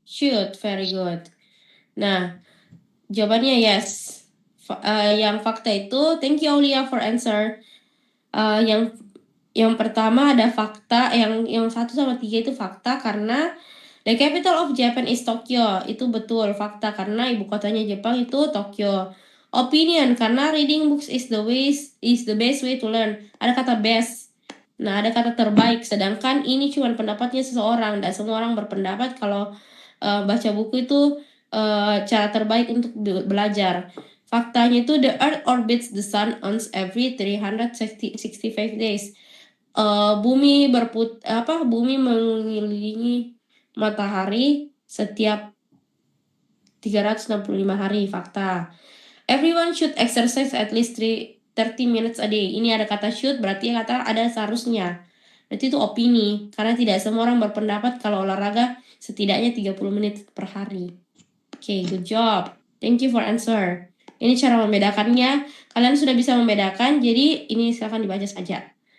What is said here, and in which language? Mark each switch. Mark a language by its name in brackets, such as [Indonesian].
[English] Should, very good. [Indonesian] Nah, jawabannya [English] yes. [Indonesian] Yang fakta itu, [English] thank you Aulia for answer. Yang [Indonesian] Yang pertama ada fakta, yang 1 sama 3 itu fakta karena [English] the capital of Japan is Tokyo. [Indonesian] Itu betul, fakta karena ibu kotanya Jepang itu Tokyo. [English] Opinion [Indonesian] karena [English] reading books is the best way to learn. [Indonesian] Ada kata best. Nah, ada kata terbaik, sedangkan ini cuma pendapatnya seseorang, dan semua orang berpendapat kalau baca buku itu cara terbaik untuk belajar. Faktanya itu [English] the earth orbits the sun once every 365 days. [Indonesian] Bumi mengelilingi matahari setiap 365 hari, fakta. [English] Everyone should exercise at least 30 minutes a day. [Indonesian] Ini ada kata should, berarti kata ada seharusnya. Berarti itu opini, karena tidak semua orang berpendapat kalau olahraga setidaknya 30 menit per hari. Oke, [English] good job. Thank you for answer. [Indonesian] Ini cara membedakannya. Kalian sudah bisa membedakan, jadi ini silakan dibaca saja.